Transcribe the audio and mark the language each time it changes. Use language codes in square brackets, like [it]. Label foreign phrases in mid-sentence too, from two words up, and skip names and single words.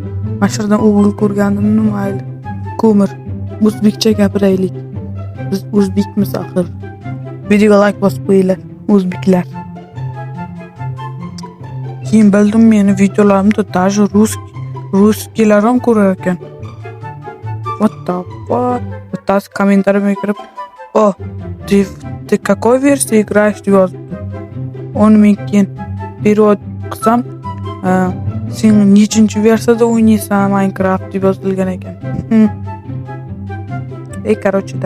[uz] Mashhurdan o'g'il ko'rgandim, mayli. Ko'mir. O'zbekcha gapiraylik. Biz o'zbekmiz axir. Videoga like bosib qo'yinglar, o'zbeklar. Keyin bildim, meni videolarimda даже russkilar ham ko'rar ekan. [en] What the fuck? [uz] Bittasi kommentariyga kirib, [ru] ты какой версии играешь [uz] deb yozibdi. Uni men keyin перевод qilsam, sen nechinchi versiyada o'ynaysan Minecraft deb yozilgan ekan. [ru] Короче da.